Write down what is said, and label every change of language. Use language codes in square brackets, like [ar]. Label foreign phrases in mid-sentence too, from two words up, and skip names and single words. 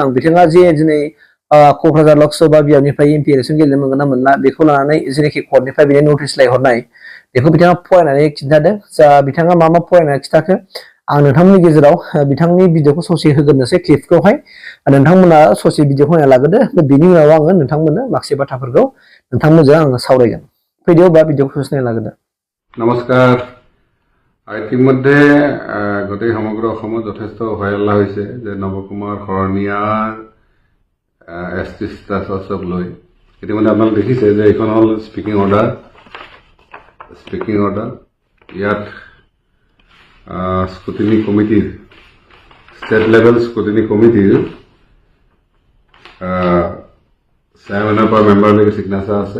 [brx] आं बिथाङा जे दिनै क'क्राझार लकसभा बियाबनिफ्राय एमपि इलेक्सन गेलेनो मोनगोन ना मोनला बेखौ लानानै जेनाखि कर्टनिफ्राय बिनि नटिस लायहरनाय बेखौ बिथाङा फरायनानै खिन्थादों। जा बिथाङा मा फरायनानै खिथाखो आं नोंथांमोननि गेजेराव बिथांनि भिडिअखौ ससे होग्रोनोसै क्लिपखौहाय नोंथांमोना ससे भिडिअखौ नायना लाग्रोदो। बिनि उनाव आङो नोंथांमोननो माखासे बाथ्राफोरखौ नोंथांमोनजों आङो सावरायगोन। फैदो बा भिडिअखौ ससे नायना लाग्रोदो। नमस्कार। [as] ইতিমধ্যে গোটেই সমগ্ৰ অসমত যথেষ্ট হয়হল্লা হৈছে যে নৱকুমাৰ শৰণীয়াৰ এছটি ষ্টেটাছক লৈ। ইতিমধ্যে আপোনালোকে দেখিছে যে এইখন হ'ল [en] speaking order. [as] ইয়াত [en] scrutiny committee state level scrutiny committee [as] চেয়াৰমেনৰ পৰা মেম্বাৰলৈকে ছিগনেচাৰ আছে।